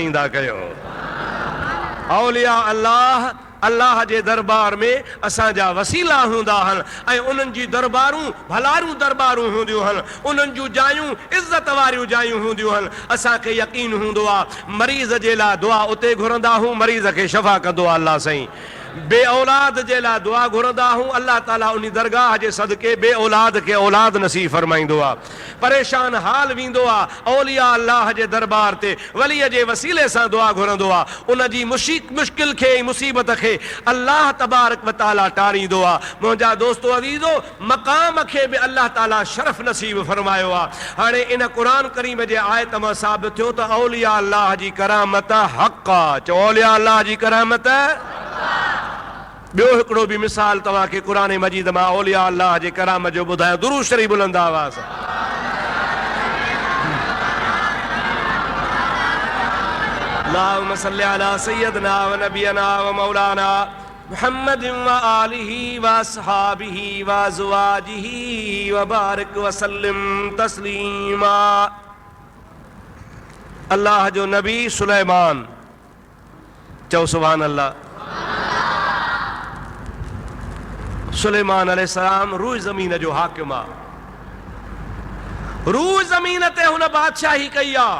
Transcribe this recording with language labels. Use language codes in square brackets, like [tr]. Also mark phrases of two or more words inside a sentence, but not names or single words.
[sd] ईंदा कयो औलिया अल्लाह जे दरबार में असांजा वसीला हूंदा आहिनि ऐं उन्हनि जी दरबारूं भलारूं दरबारूं हूंदियूं आहिनि उन्हनि जूं जायूं इज़त वारियूं जायूं हूंदियूं आहिनि असांखे यकीन हूंदो आहे मरीज़ जे लाइ दुआ उते घुरंदा आहियूं मरीज़ खे शफ़ा कंदो आहे अल्लाह साईं बे औलाद जे लाइ दुआ घुरंदा हूं, अल्लाह ताला उन दरगाह जे सदके बे औलाद खे औलाद नसीब फरमाईंदो आहे। परेशान हाल वेंदो आहे औलिया अल्लाह जे दरबार ते वलीअ जे वसीले सां दुआ घुरंदो आहे, उन जी मुश्किल खे मुसीबत खे [ar] الله تبارك وتعالى [sd] टारींदो आहे। मुंहिंजा दोस्तो अज़ीज़ो, मक़ाम खे बि अल्लाह ताला शरफ़ नसीब फरमायो आहे। हाणे इन क़ुरान करीम जे आयत मां साबित थियो त औलिया अल्लाह जी करामत हक़ आहे। चओ औलिया अल्लाह जी करामत। ॿियो हिकिड़ो बि मिसाल तव्हांखे क़ुरान मजीद मां औलिया अल्लाह जे करामत जो ॿुधायां। दुरूद शरीफ़ बुलंद आवाज़ सां। [ar] اللهم صل على سيدنا ونبينا ومولانا محمد وآله وأصحابه وأزواجه وبارك وسلم تسليما. [sd] अल्लाह जो नबी सुलेमान, चओ [ar] سبحان الله. [sd] सुलेमान अलैहिस्सलाम रूह ज़मीन जो हाकिम आहे। रूह ज़मीन ते हुन बादशाही कई आहे।